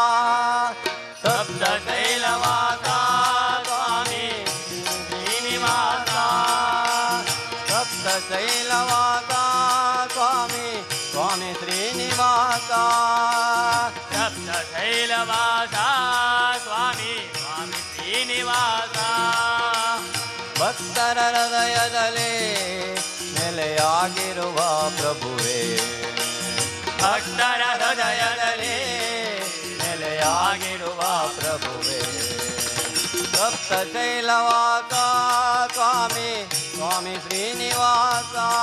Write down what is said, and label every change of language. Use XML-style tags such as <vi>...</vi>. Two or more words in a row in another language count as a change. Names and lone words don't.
<sa>सप्तशैलवासा स्वामी श्रीनिवासा सप्तशैलवासा स्वामी स्वामी श्रीनिवासा सप्तशैलवासा स्वामी स्वामी श्रीनिवासा</sa> <kn>ಭಕ್ತರ ಹೃದಯದಲ್ಲಿ ನೆಲೆಯಾಗಿರುವ ಪ್ರಭುವೇ ಭಕ್ತರ ಹೃದಯದಲ್ಲಿ ನೆಲೆಯಾಗಿರುವ ಪ್ರಭುವೇ</kn> <sa>ಸಪ್ತಶೈಲವಾಸ ಸ್ವಾಮಿ ಸ್ವಾಮಿ ಶ್ರೀನಿವಾಸ</sa>